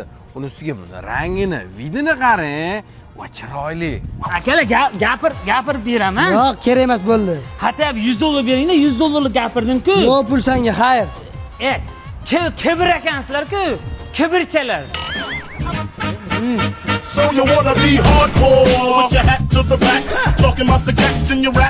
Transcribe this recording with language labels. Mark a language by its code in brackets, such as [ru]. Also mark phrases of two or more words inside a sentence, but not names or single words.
[uz] Uni ustiga buni rangini, vidini qarang. Va chiroyli. Akalar, gapirib beraman. Yo'q, kerak emas bo'ldi. Hatta $100 beringda, $100 gapirdim-ku. Yo'q, pul senga, xayr. Kibr ekansizlar-ku. Kibirchalar. [en] So you wanna be hardcore with your hat to the back, talking about the gaps in your rap